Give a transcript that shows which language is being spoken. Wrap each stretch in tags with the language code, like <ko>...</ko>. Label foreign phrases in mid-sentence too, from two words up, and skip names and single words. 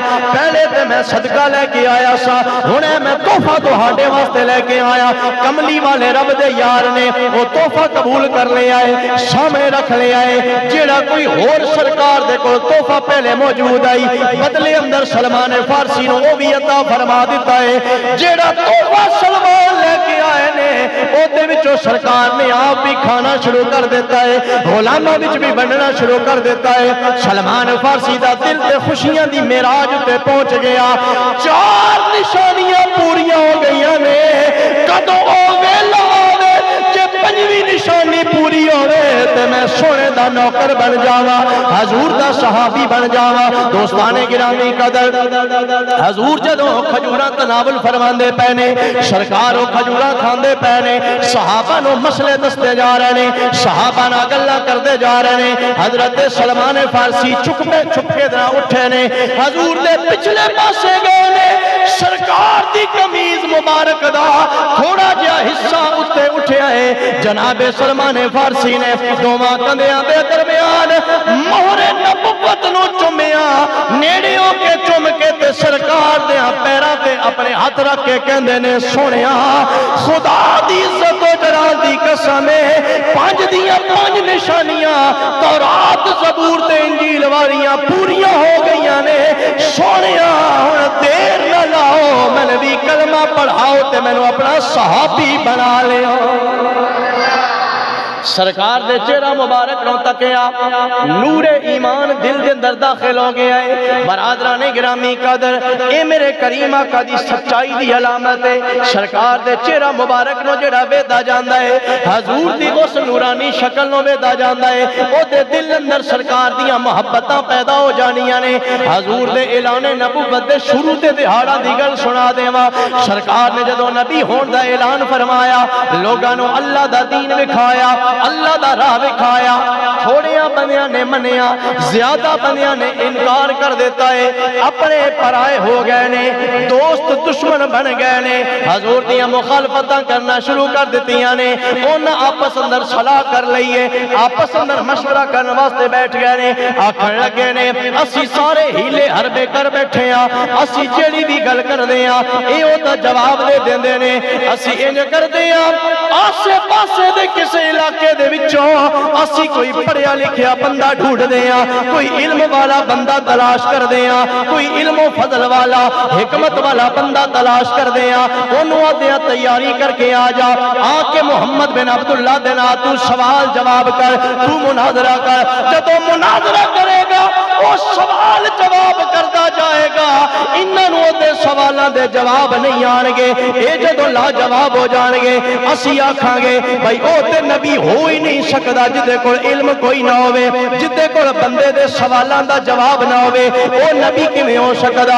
<pa>پہلے تے میں صدقہ لے کے آیا سا ہن میں تحفہ تہاڈے واسطے لے کے آیا کملی والے رب دے یار نے وہ تحفہ قبول کر لیا ہے سامنے رکھ لیا ہے جیڑا کوئی اور سرکار دے کول تحفہ پہلے موجود آئی بدلے اندر سلمان فارسی نو وہ بھی عطا فرما دیتا ہے جیڑا تحفہ سلمان لے کے او دے وچوں سرکار نے آپ بھی کھانا شروع کر دیتا ہے، غلاماں وچ بھی بننا شروع کر دیتا ہے۔ سلمان فارسی دا دل تے خوشیاں دی معراج تے پہنچ گیا، 4 نشانیاں پوریاں ہو گئیاں نے، کدوں او ویلا آوے جے 5ویں نشانی پوری ہوے تے میں سونے دا نوکر بن جاواں، حضور دا صحابی بن جاواں۔ دوستان گرامی قدر، حضور جدوں کھجوراں تناول فرماندے پے نے، سرکار او کھجوراں کھاندے پے نے، صحابہ نو مسئلے دستے جا رہے نے، صحابہ نال گلاں کردے جا رہے نے۔ حضرت سلمان فارسی چھپے دے اٹھے نے، حضور دے پچھلے پاسے گئے نے، سرکار دی قمیض مبارک دا تھوڑا جہا حصہ اتے اٹھیا ہے، جناب سلمان فارسی نے دوواں کندیاں دے درمیان مہر نبوت نو چومیا، نیڑے ہو کے چوم کے تے سرکار دے پیراں تے اپنے ہاتھ رکھ کے کہندے نے سونیا خدا دی عزت و جلال دی قسم ہے 5 دیاں 5 نشانیاں تورات زبور تے انجیل والیاں پوریاں ہو گئیاں نے، سونیا ہن دیر نہ لاؤ، میں نے بھی کلمہ پڑھاؤ تے میں نے اپنا صحابی بنا لیا۔ سرکار دے چہرہ مبارک نو تکیا، نور ایمان دل دے اندر داخل ہو گیا ہے۔ برادران گرامی قدر، اے میرے کریم آقا دی سچائی دی علامت ہے۔ سرکار دے چہرہ مبارک نو جڑا ویدا جاندا ہے، حضور دی اس نورانی شکل نو ویدا جاندا ہے، او دے دل اندر سرکار دیاں محبتاں پیدا ہو جانیاں نے۔ حضور دے اعلان نبوت دے شروع تے دہاڑا دی گل سنا دیواں، سرکار نے جدوں نبی ہون دا اعلان فرمایا، لوگاں نو اللہ دا دین وکھایا، اللہ دا راہ وکھایا، تھوڑیاں بندیاں نے منیا، زیادہ بندیاں نے انکار کر دیتا ہے، اپنے پرائے ہو گئے نے، دوست دشمن بن گئے نے، حضور دیاں مخالفتاں کرنا شروع کر دیتیاں نے، انہاں آپس اندر صلاح کر لئیے، آپس اندر مشورہ کرنے واسطے بیٹھ گئے نے، آکھن لگے نے اسی سارے ہیلے حربے کر بیٹھے ہیں، اسی جیڑی بھی گل کر دیا اے او دا جواب دے دیندے نے، اسی انج کر دیا آسے پاسے دے کسے علاقے دے وچوں اسی کوئی پڑھیا لکھیا بندہ ڈھونڈ دیاں، کوئی علم والا بندہ تلاش کر دیاں، کوئی علم و فضل والا حکمت والا بندہ تلاش کر دیاں، انہوں آدھیاں تیاری کر کے آ جا، آکے محمد بن عبداللہ دینا تو سوال جواب کر، تو مناظرہ کر، جدو مناظرہ کرے گا وہ سوال جواب کرتا جائے گا، انہوں دے سوالہ دے جواب نہیں آنگے، اے جدو لا جواب ہو جانگے، اسی آکھاں گے بھائی او تے نبی ہو ہی نہیں سکتا جدے کو علم کوئی نہ ہوئے، جدے کو بندے دے سوالان دا جواب نہ ہوئے، او نبی کی میں ہو سکتا۔</pa>